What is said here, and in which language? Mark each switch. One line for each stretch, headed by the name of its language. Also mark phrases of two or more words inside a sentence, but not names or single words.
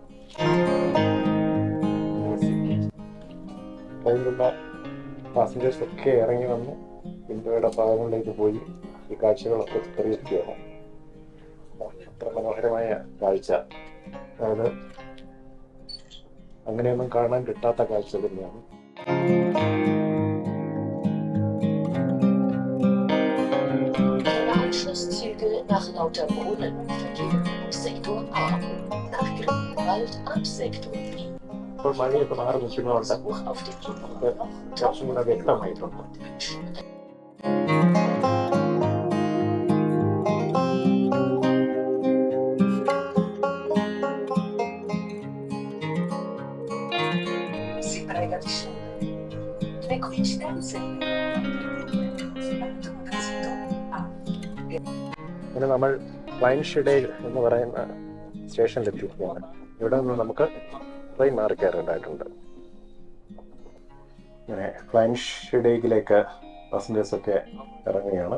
Malayalam: ട്രെയിനിലുള്ള പാസഞ്ചേഴ്സ് ഒക്കെ ഇറങ്ങി വന്ന് വിൻഡോയുടെ ഭാഗങ്ങളിലേക്ക് പോയി ഈ കാഴ്ചകളൊക്കെ ചിത്രീകരിക്കുകയാണ്. അത്ര മനോഹരമായ കാഴ്ച, അതായത് അങ്ങനെയൊന്നും കാണാൻ കിട്ടാത്ത കാഴ്ച തന്നെയാണ്.
German: Anschlusszüge nach Lauterbrunnen verkehren ab Sektor A, nach Grünwald ab Sektor B.
Malayalam: ഇപ്പോൾ മഴയൊക്കെ മാറി നിൽക്കുന്നതുകൊണ്ട്
German: Besuch auf dem
Malayalam: നമുക്ക് കുറച്ചും കൂടെ വ്യക്തമായിട്ടുണ്ട്.
Italian: Si prega di scendere. Le coincidenze.
Malayalam: അങ്ങനെ നമ്മൾ വൈൻഷിഡേൽ എന്ന് പറയുന്ന സ്റ്റേഷനിലെത്തിയിരിക്കുകയാണ്. ഇവിടെ നിന്ന് നമുക്ക് ട്രെയിൻ മാറി കയറേണ്ടതായിട്ടുണ്ട്. അങ്ങനെ വൈൻഷിഡേക്കിലേക്ക് പാസഞ്ചേഴ്സൊക്കെ ഇറങ്ങുകയാണ്.